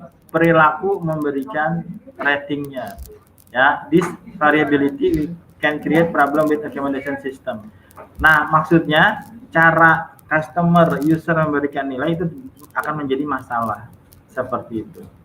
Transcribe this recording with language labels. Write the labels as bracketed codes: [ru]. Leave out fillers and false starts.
[id] Perilaku memberikan ratingnya. [en] Ya, this variability can create problem with recommendation system. [id] Nah, maksudnya cara customer user memberikan nilai itu akan menjadi masalah seperti itu.